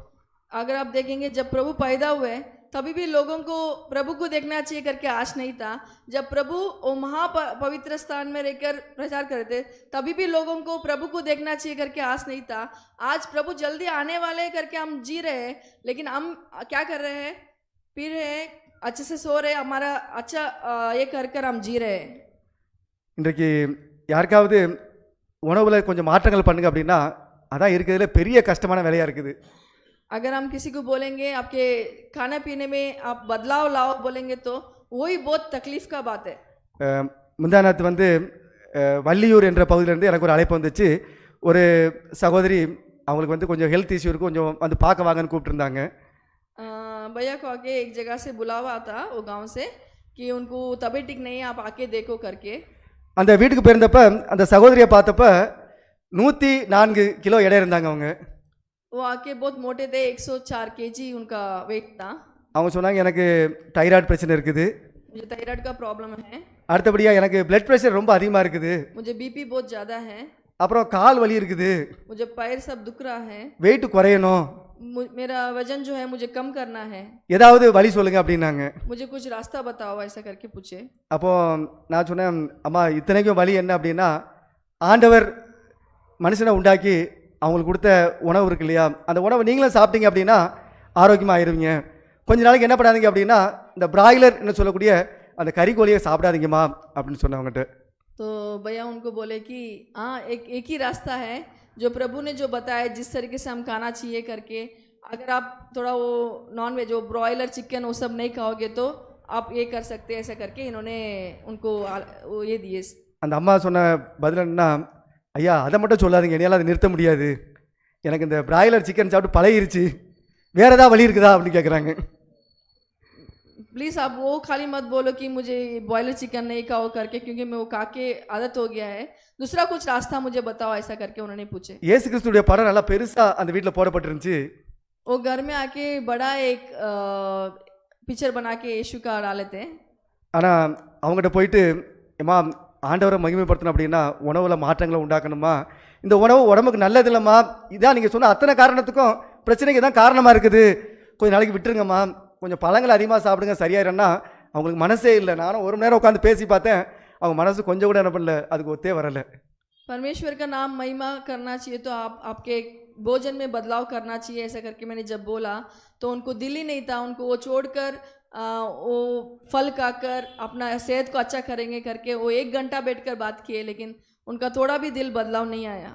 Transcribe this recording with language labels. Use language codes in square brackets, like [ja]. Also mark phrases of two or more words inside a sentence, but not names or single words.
[hi] अगर आप देखेंगे जब प्रभु पैदा हुए तभी भी लोगों को प्रभु को देखना चाहिए करके आश नहीं था. जब प्रभु वो पवित्र स्थान में रहकर प्रचार करते तभी भी लोगों को प्रभु को देखना चाहिए करके आश नहीं था. आज प्रभु जल्दी आने वाले करके हम जी रहे हैं, लेकिन हम क्या कर रहे हैं? पी रहे हैं, अच्छे से सो रहे, हमारा अच्छा ये कर हम जी रहे हैं. [ta] இன்றைக்கு யாருக்காவது உணவில் கொஞ்சம் மாற்றங்கள் பண்ணுங்க அப்படின்னா அதான் இருக்கிறதுல பெரிய கஷ்டமான வேலையாக இருக்குது. [hi] अगर हम किसी को बोलेंगे आपके खाने पीने में आप बदलाव लाओ बोलेंगे तो वही बहुत तकलीफ का बात है. [ta] முந்தானத்து வந்து வள்ளியூர் என்ற பகுதியிலேருந்து எனக்கு ஒரு அழைப்பு வந்துச்சு. ஒரு சகோதரி அவங்களுக்கு வந்து கொஞ்சம் [en] health issue [ta] இருக்குது, கொஞ்சம் வந்து பார்க்க வாங்கன்னு கூப்பிட்டுருந்தாங்க. [hi] भैया को आके एक जगह से बुलावा था वो गांव से कि उनको तबीयत ठीक नहीं है, आप आके देखो करके. [ta] அந்த வீட்டுக்கு போயிருந்தப்ப அந்த சகோதரியை பார்த்தப்ப 104 கிலோ எடை இருந்தாங்க. அவங்க [hi] वो आके बहुत मोटे थे, 104 kg उनका वेट था. [ta] அவங்க சொன்னாங்க எனக்கு தைராய்டு பிரச்சனை இருக்குது, [hi] मुझे थायराइड का प्रॉब्लम है, [ta] அடுத்தபடியாக எனக்கு [en] blood pressure [ta] ரொம்ப அதிகமாக இருக்குது, [hi] मुझे बीपी बहुत ज़्यादा है, [ta] அப்புறம் கால் வலி இருக்குது, [hi] मुझे पैर सब दुख रहा है, [ta] வெயிட் குறையணும், [hi] मेरा वजन जो है मुझे कम करना है, [ta] ஏதாவது வழி சொல்லுங்க அப்படின்னாங்க. [hi] मुझे कुछ रास्ता बताओ ऐसा करके पूछे. [ta] அப்போ நான் சொன்னேன், அம்மா இத்தனைக்கும் வழி என்ன அப்படின்னா ஆண்டவர் மனுஷனை உண்டாக்கி அவங்களுக்கு கொடுத்த உணவு இருக்கு இல்லையா, அந்த உணவை நீங்களும் சாப்பிட்டீங்க அப்படின்னா ஆரோக்கியமாக ஆயிருவீங்க. கொஞ்ச நாளைக்கு என்ன பண்ணாதீங்க அப்படின்னா இந்த பிராய்லர் என்ன சொல்லக்கூடிய அந்த கறிக்கோழியை சாப்பிடாதீங்கம்மா அப்படின்னு சொன்னவங்ககிட்ட. [hi] तो भैया उनको बोले कि हाँ एक ही रास्ता है जो प्रभु ने जो बताया जिस तरीके से हम खाना चाहिए करके. अगर आप थोड़ा वो [en] non veg [hi] वो [en] broiler chicken [hi] वो सब नहीं खाओगे तो आप ये कर सकते हैं ऐसा करके इन्होंने उनको वो ये दिए. [ta] அந்த அம்மா சொன்ன பதில் என்னன்னா, ஐயா அதை மட்டும் சொல்லாதீங்க, என்னால் அதை நிறுத்த முடியாது, எனக்கு இந்த [en] broiler chicken [ta] சாப்பிட்டு பழகிருச்சு, வேறு ஏதாவது வழி இருக்குதா அப்படின்னு கேட்குறாங்க. [hi] प्लीज़ आप वो खाली मत बोलो कि मुझे [en] boiler chicken [hi] नहीं खाओ करके, क्योंकि मैं वो खा के आदत हो गया है, दूसरा कुछ रास्ता मुझे बताओ ऐसा करके उन्होंने पूछे. [ta] இயேசு கிறிஸ்துடைய படம் நல்லா பெருசாக அந்த வீட்டில் போடப்பட்டிருந்துச்சு. [hi] वो घर में आके बड़ा एक पिक्चर बना के यीशु का डाले थे. [ta] ஆனால் அவங்ககிட்ட போயிட்டு, ஏம்மா ஆண்டவரை மகிமைப்படுத்தணும் அப்படின்னா உணவில் மாற்றங்களை உண்டாக்கணுமா, இந்த உணவு உடம்புக்கு நல்லது இல்லைம்மா, இதான் நீங்கள் சொன்ன அத்தனை காரணத்துக்கும் பிரச்சனைக்கு தான் காரணமாக இருக்குது, கொஞ்சம் நாளைக்கு விட்டுருங்கம்மா, கொஞ்சம் பழங்கள் அதிகமாக சாப்பிடுங்க சரியாயிருன்னா அவங்களுக்கு மனசே இல்லை. நானும் ஒரு மணி நேரம் உட்காந்து பேசி பார்த்தேன், அவங்க மனசு கொஞ்சம் கூட என்ன பண்ணல, அதுக்கு ஒத்தே வரலை. [hi] परमेश्वर का नाम महिमा करना चाहिए तो आपके भोजन में बदलाव करना चाहिए, ऐसा करके मैंने जब बोला तो उनको दिल ही नहीं था, उनको वो छोड़कर वो फल खाकर अपना सेहत को अच्छा करेंगे करके वो 1 घंटा बैठकर बात किए, लेकिन उनका थोड़ा भी दिल बदलाव नहीं आया.